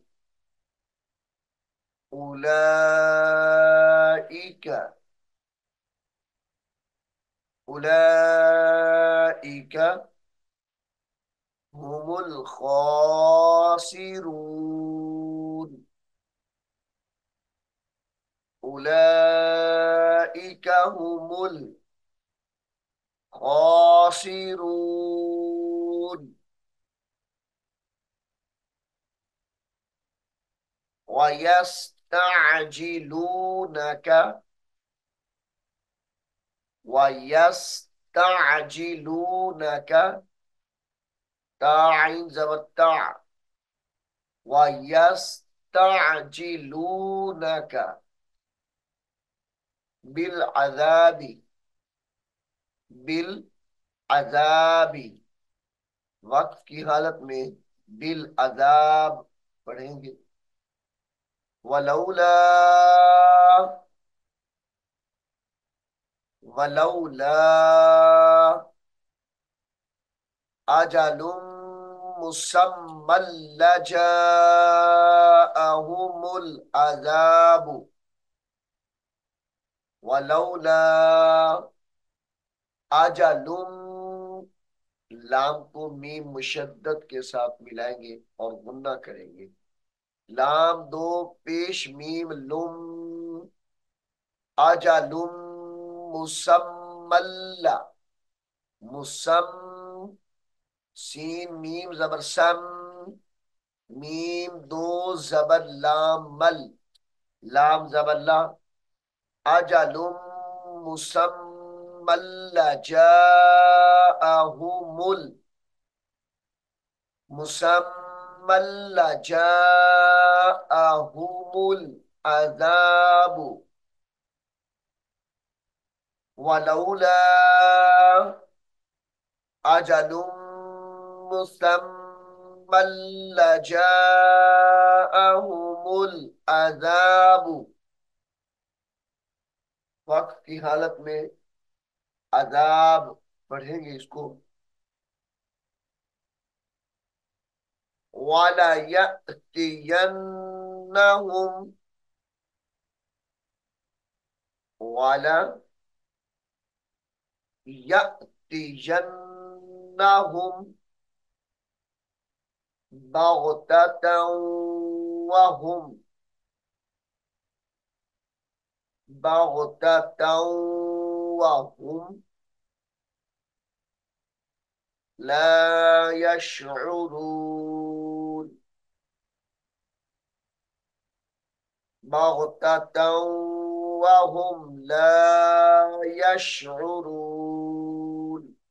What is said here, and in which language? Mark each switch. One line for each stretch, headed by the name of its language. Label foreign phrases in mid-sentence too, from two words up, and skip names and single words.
Arabic: أولئك أولئك هم الخاسرون أولئك هم الخاسرون. ويستعجلونك ويستعجلونك,
Hindi: ताइन ज़बरता,
Arabic: ويستعجلونك بالعذاب بالعذاب,
Hindi: वक्त की हालत में
Arabic: بالعذاب
Hindi: पढ़ेंगे।
Arabic: ولولا ولولا أجل مسمى لجاءهم العذاب ولولا أجل,
Hindi: लाम को मीम मुशद्दद के साथ मिलाएंगे और गुन्ना करेंगे। लाम दो पेश मीम लुम,
Arabic: أجل مسمى مسم,
Hindi: सीन मीम जबर सम, मीम दो जबर लाम मल, लाम जबर ला,
Arabic: أجل مسمى جاءهم, مسمى جاءهم العذاب ولولا أجل مسمى لجاءهم العذاب,
Hindi: वक्त की हालत में अजाब पढ़ेंगे इसको।
Arabic: ولا يأتينهم ولا يأتينهم بغتة وهم بغتة وهم لا يشعرون بغتة وهم لا يشعرون.